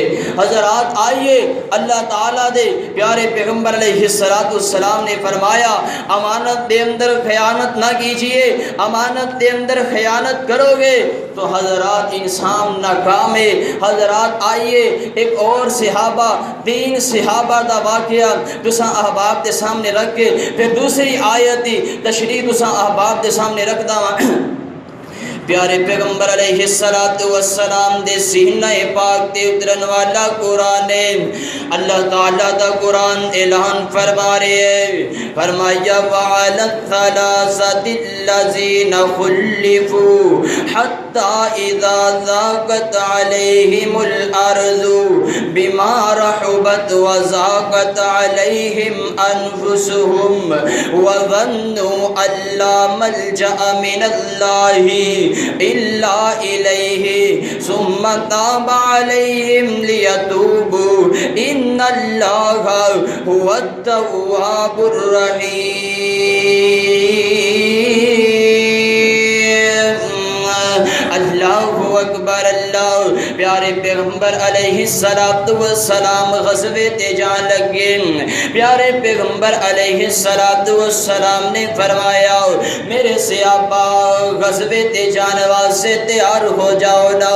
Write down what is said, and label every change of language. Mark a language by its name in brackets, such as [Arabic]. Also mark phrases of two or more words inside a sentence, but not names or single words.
[Punjabi] حضرات آئیے، اللہ تعالیٰ دے پیارے پیغمبر علیہ السلام نے فرمایا امانت دے اندر خیانت نہ کیجئے، امانت دے اندر خیانت کرو گے تو حضرات انسان ناکام ہے۔ حضرات آئیے ایک اور صحابہ 3 صحابہ دا واقعہ تساں احباب دے سامنے رکھ کے پھر دوسری آیت دی تشریح تساں احباب دے سامنے رکھ دا۔ پیارے پیغمبر علیہ السلام دے سینہ پاک تے اترن والا قرآن ہے۔ اللہ تعالیٰ دا قرآن اعلان فرما رہے ہیں، فرمایا وَعَلَى [Arabic] الثَّلَاثَةِ الَّذِينَ خُلِّفُوا حَتَّى إِذَا ضَاقَتْ عَلَيْهِمُ الْأَرْضُ بِمَا رَحُبَتْ وَضَاقَتْ عَلَيْهِمْ أَنفُسُهُمْ وَظَنُّوا أَن لَّا مَلْجَأَ مِنَ اللَّهِ إلا إليه ثم تاب عليهم ليتوبوا إن الله هو التواب الرحيم۔ اللہ اکبر۔ [Punjabi] اللہ پیارے پیغمبر علیہ السلام غزوے تے جان لگے، پیارے پیغمبر علیہ السلام نے فرمایا میرے صحابہ غزوے تے جان واسطے تیار ہو جاؤ نا۔